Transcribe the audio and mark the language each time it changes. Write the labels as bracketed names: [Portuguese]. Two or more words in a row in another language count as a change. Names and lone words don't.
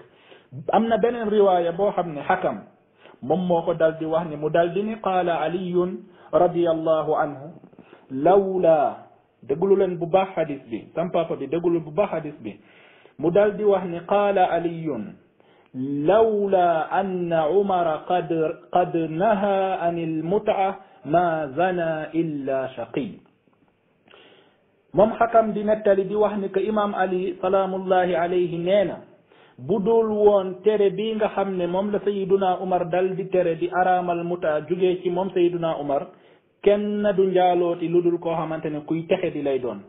[Wolof] am na beneen riwaaya boo xam ne Hakam moom moo ko dal di wax ni mu dal di ni [Arabic] قال علي رضي الله عنه لولا [Wolof] déglu leen bu baax hadis bi sam papa bi déglu bu baax hadis bi. mu dal di wax ni [Arabic] قال علي لولا أن عمر قد نهى عن المتعة ما زنى إلا شقي. [Wolof] moom xakam di nettali di wax ni que imam ali [Arabic] سلام الله عليه [Wolof] nee na bu dul woon tere bii nga xam ne moom la sayiduna umar dal di tere di araamal muta jugee ci moom sayiduna umar kenn du njaalooti lu dul koo xamante ne kuy texe di lay doon.